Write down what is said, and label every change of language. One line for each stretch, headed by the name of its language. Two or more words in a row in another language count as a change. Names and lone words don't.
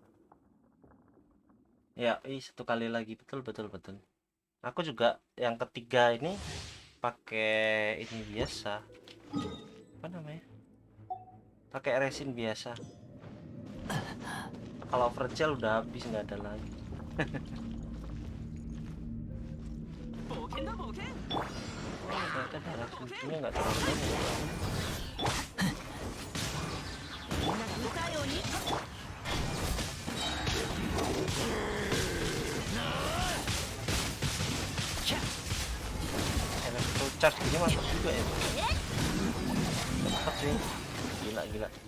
Indonesian: Ya, 1 kali lagi betul. Aku juga yang ketiga ini pakai ini biasa. Apa namanya? Pakai resin biasa. Kalau fragile udah habis nggak ada lagi.
Japanese: 冒険だ冒険
Indonesian: Ternyata darah sucinya nggak terlalu banyak.
Japanese: うかように
Indonesian: Electro charge gini mantap juga ya. Cepet sih. Gila.